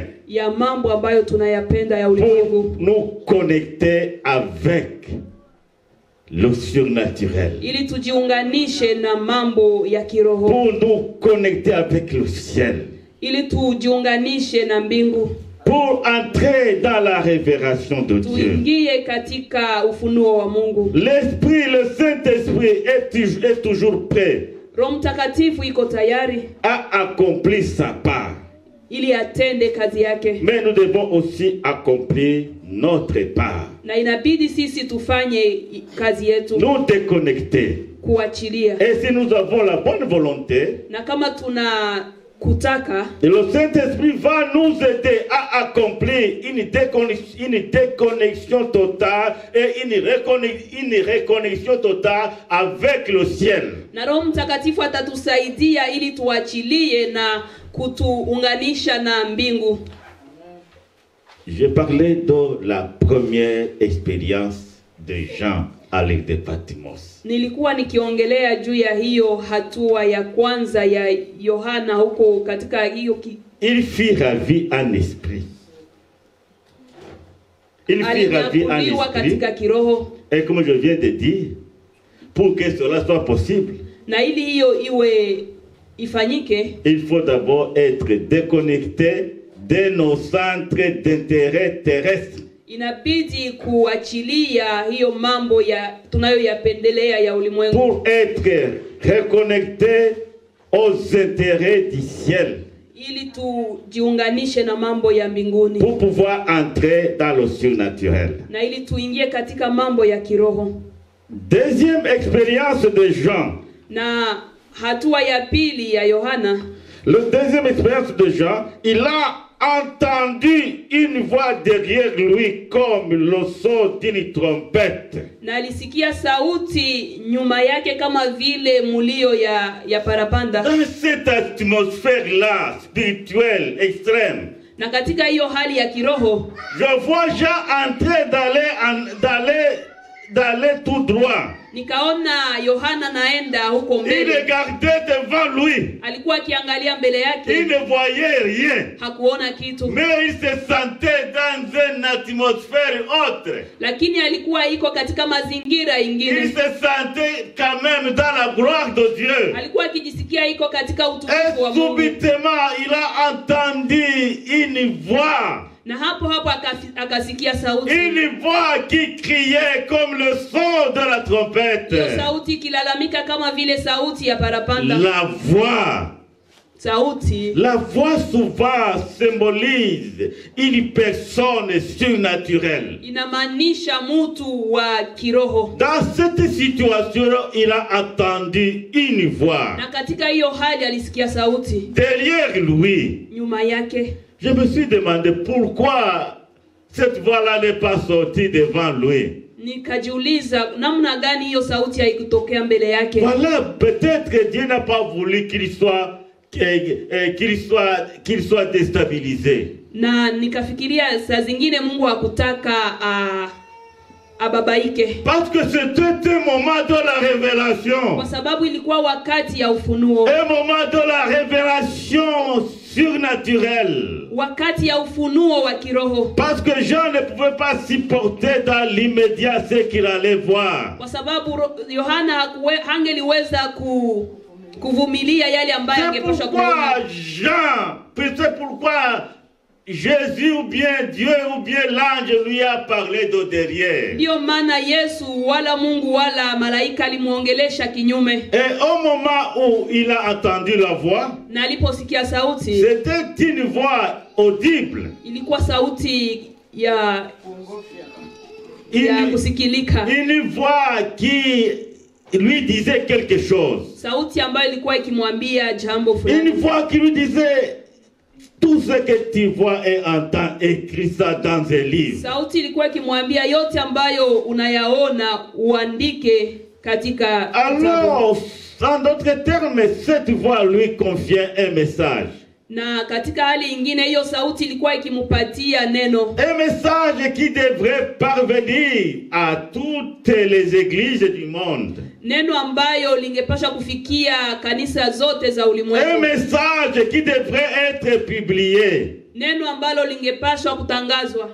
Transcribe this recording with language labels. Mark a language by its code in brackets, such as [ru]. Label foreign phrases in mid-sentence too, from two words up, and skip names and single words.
[sw] ya mambo ambayo tunayapenda ya pour ulimwengu, [fr] nous connecter avec le surnaturel, [sw] ili tujiunganishe na mambo ya kiroho, [fr] pour nous connecter avec le ciel, [sw] ili tujiunganishe na mbingu, [fr] pour entrer dans la révélation de Dieu. [sw] tuingie katika ufunuo wa Mungu. [fr] L'Esprit, le Saint-Esprit est toujours prêt [sw] Roho Mtakatifu iko tayari [fr] à accomplir sa part. [sw] ili atende kazi yake. [fr] Mais nous devons aussi accomplir notre part. [sw] Na inabidi sisi tufanye kazi yetu, [fr] Nous déconnecter. [sw] kuachilia. [fr] Et si nous avons la bonne volonté, [sw] Na kama tuna kutaka, [fr] le Saint-Esprit va nous aider à accomplir une déconnexion totale et une reconnexion totale avec le ciel. [sw] na Roho Mtakatifu atatusaidia ili tuachilie na kutuunganisha na mbingu. [fr] J'ai parlé de la première expérience de Jean à l'île de Patmos. [sw] Nilikuwa nikiongelea juu ya hiyo hatua ya kwanza ya Yohana huko katika hiyo [fr] Il fit ravir en esprit. Il fit ravir en esprit. Et comme je viens de dire, pour que cela soit possible, [sw] na ili hiyo iwe ifanyike, [fr] il faut d'abord être déconnecté de nos centres d'intérêt terrestres. [sw] Inabidi kuachilia hiyo mambo ya tunayoyapendelea ya ulimwengu. [fr] Pour être reconnecté aux intérêts du ciel. [sw] Ili tujiunganishe na mambo ya mbinguni. [fr] Pour pouvoir entrer dans le surnaturel. [sw] Na ili tuingie katika mambo ya kiroho. [fr] Deuxième expérience de Jean. [sw] Na hatua ya pili ya Yohana. [fr] Le deuxième expérience de Jean, il a entendu une voix derrière lui comme le son d'une trompette. [sw] Na alisikia sauti nyuma yake kama vile mulio ya parapanda. [fr] Dans cette atmosphère-là, spirituelle, extrême. [sw] Na katika hiyo hali ya kiroho, [fr] je vois Jean entrer d'aller tout droit. [sw] Nikaona Yohana naenda huko mbele. [fr] Il regardait devant lui. [sw] Alikuwa akiangalia mbele yake. [fr] Il ne voyait rien. [sw] Hakuona kitu. [fr] Mais il se sentait dans une atmosphère autre. [sw] Lakini alikuwa iko katika mazingira ingine. [fr] Il se sentait quand même dans la gloire de Dieu. [sw] Alikuwa akijisikia iko katika utukufu wa Mungu. [fr] Et subitement, il a entendu une voix. [sw] Na hapo akasikia sauti. [fr] Une voix qui criait comme le son de la trompette. [sw] Hiyo sauti kilalamika kama vile sauti ya parapanda. [fr] La voix. [sw] Sauti. [fr] La voix souvent symbolise une personne surnaturelle. [sw] Inamaanisha mtu wa kiroho. [fr] Dans cette situation, il a entendu une voix. [sw] Na katika hiyo hali alisikia sauti. [fr] Derrière lui. [sw] Nyuma yake. [fr] Je me suis demandé pourquoi cette voix-là n'est pas sortie devant lui. [sw] Nikajiuliza namna gani hiyo sauti haikutokea mbele yake. [fr] Voilà, peut-être que Dieu n'a pas voulu qu'il soit déstabilisé. [sw] Na nikafikiria saa zingine Mungu hakutaka ababaike. [fr] Parce que c'était un moment de la révélation. [sw] Kwa sababu ilikuwa wakati ya ufunuo. [fr] Un moment de la révélation surnaturelle. [sw] Wakati ya ufunuo wa kiroho. [fr] Parce que Jean ne pouvait pas supporter dans l'immédiat ce qu'il allait voir. [sw] Kwa sababu Yohana hangeliweza kuvumilia yale ambayo angepaswa kuona. [fr] C'est pourquoi Jésus ou bien Dieu ou bien l'ange lui a parlé de derrière. [sw] Ndio maana Yesu wala Mungu wala malaika alimuongelesha kinyume. [fr] Et au moment où il a entendu la voix, [sw] na aliposikia sauti, [fr] c'était une voix audible. [sw] Ilikuwa sauti ya kusikilika. [fr] Une voix qui lui disait quelque chose. [sw] Sauti ambayo ilikuwa ikimwambia jambo fulani. [fr] Une voix qui lui disait tout ce que tu vois et entends, écris ça dans un livre. [sw] Sauti ilikuwa ikimwambia yote ambayo unayaona uandike katika [fr] Alors, en d'autres termes, cette voix lui confiait un message. [sw] Na katika hali ingine hiyo sauti ilikuwa ikimupatia neno. [fr] Un message qui devrait parvenir à toutes les églises du monde. [sw] Neno ambayo lingepaswa kufikia kanisa zote za ulimwengu. [fr] Un message qui devrait être publié. [sw] Neno ambalo lingepaswa kutangazwa.